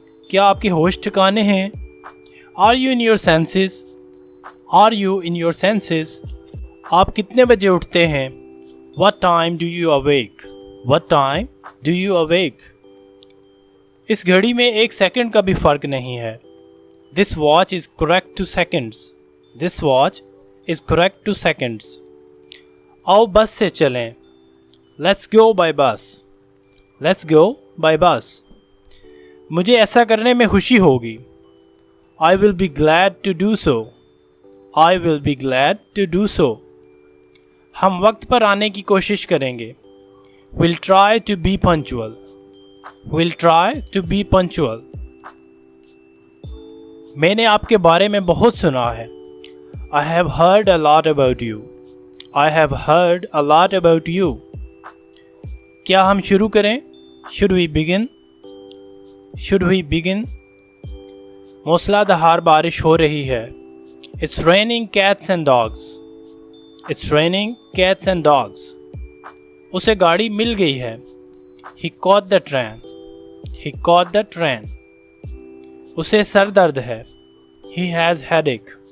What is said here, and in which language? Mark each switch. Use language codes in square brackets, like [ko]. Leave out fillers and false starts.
[hi] क्या आपके होश ठिकाने हैं? [en] Are you in your senses? Are you in your senses? [hi] आप कितने बजे उठते हैं? [en] What time do you awake? What time do you awake? [hi] इस घड़ी में एक सेकंड का भी फ़र्क नहीं है। [en] This watch is correct to seconds. This watch is correct to seconds. [hi] आओ बस से चलें। [en] Let's go by bus. Let's go by bus. [hi] मुझे ऐसा करने में खुशी होगी। [en] I will be glad to do so. I will be glad to do so. [hi] हम वक्त पर आने की कोशिश करेंगे। [en] We'll try to be punctual. We'll try to be punctual. [hi] मैंने आपके बारे में बहुत सुना है। [en] I have heard a lot about you. I have heard a lot about you. [hi] क्या हम शुरू करें? [en] Should we begin? Should we begin? [hi] मूसलाधार बारिश हो रही है। [en] It's raining cats and dogs. It's raining cats and dogs. [hi] उसे गाड़ी मिल गई है। [en] He caught the train. He caught the train. [hi] उसे सर दर्द है। [en] He has headache.